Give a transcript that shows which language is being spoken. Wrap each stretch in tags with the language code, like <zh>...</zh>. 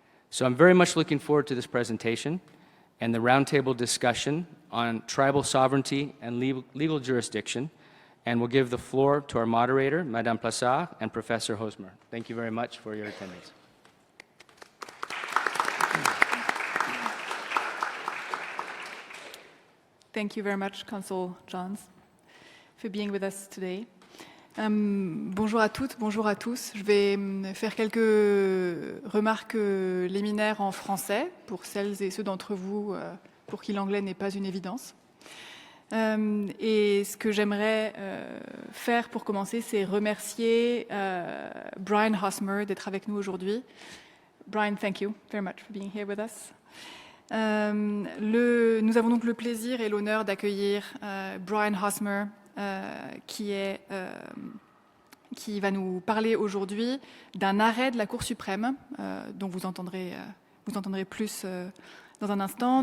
<en>So I'm very much looking forward to this presentation and the roundtable discussion on tribal sovereignty and legal jurisdiction, and we'll give the floor to our moderator, Madame Plassart, and Professor Hosmer. Thank you very much for your attendance. Thank you very much, Consul Johns, for being with us today.</en> <fr>Bonjour à toutes, bonjour à tous. Je vais faire quelques remarques liminaires en français pour celles et ceux d'entre vous pour qui l'anglais n'est pas une évidence. Et ce que j'aimerais faire pour commencer, c'est remercier Brian Hosmer d'être avec nous aujourd'hui.</fr> <en>Brian, thank you very much for being here with us.</en> <fr>Nous avons donc le plaisir et l'honneur d'accueillir Brian Hosmer, qui va nous parler aujourd'hui d'un arrêt de la Cour suprême, dont vous entendrez plus dans un instant.</fr>